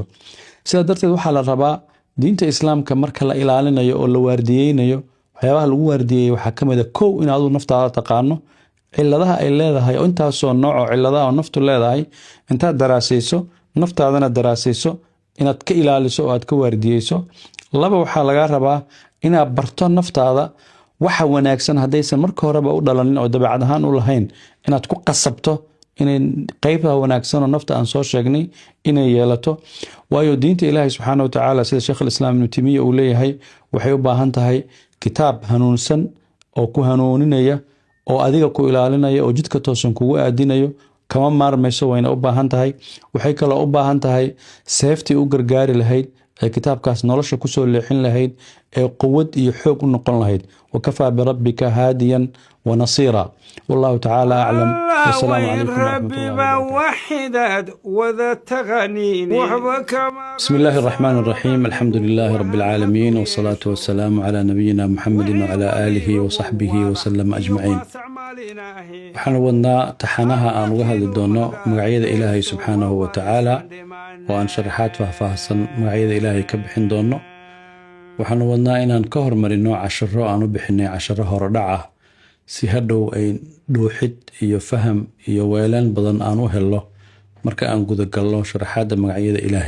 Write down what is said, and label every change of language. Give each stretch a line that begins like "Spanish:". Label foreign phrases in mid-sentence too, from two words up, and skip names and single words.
Somali: sida darteed waxa la rabaa diinta islaamka marka la ilaalinayo oo la waardiyeynayo waxyaabaha lagu waardiyay waxa kamid ah kow in aad naftaada taqaano ciladaha ay leedahay oo intaasoo nooc oo ciladaha oo naftu leedahay intaad daraasayso naftaadana daraasayso inaad ka ilaaliso oo aad ka waardiyeyso. laba waxaa laga rabaa inaad barto naftaada waxa wanaagsan haddaysan marka horeba u dhalanin oo dabeecad ahaan u lahayn inaad ku qasabto inay qaybta wanaagsan oo nafta aan soo sheegnay inay yeelato. waayo diinta Ilaahay
Arabic: سبحانه وتعالى
Somali: sida Sheikh al-Islam Ibn Taymiyyah uu leeyahay waxay u baahan tahay kitaab hanuunsan oo ku hanuuninaya oo adiga ku ilaalinaya oo jidka toosan kugu aadinayo kama maarmayso. wayna u baahan tahay waxay kale u baahan tahay safety u gargaari lahayd ee kitaabkaas nolosha ku soo leexin lahayd ee quwad iyo xoog u noqon lahayd.
Arabic: وكفى بربك هاديا ونصيرا والله تعالى أعلم. والسلام عليكم ورحمة الله وبركاته. بسم الله الرحمن الرحيم. الحمد لله رب العالمين والصلاة والسلام على نبينا محمد وعلى آله وصحبه وسلم أجمعين.
Somali: waxaan wadnaa taxanaha aan uga hadli doono magacyada Ilaahay
Arabic: سبحانه وتعالى
Somali: oo aan sharaxaad faahfaahsan magacyada Ilaahay ka bixin doono. waxaan wadnaa inaan ka hormarino casharo aan u bixinay casharo horodhac ah si hadhow ay dhuuxid iyo faham iyo weelaan badan aan u helo marka aan guda galno sharaxaadda magacyada Ilaahay.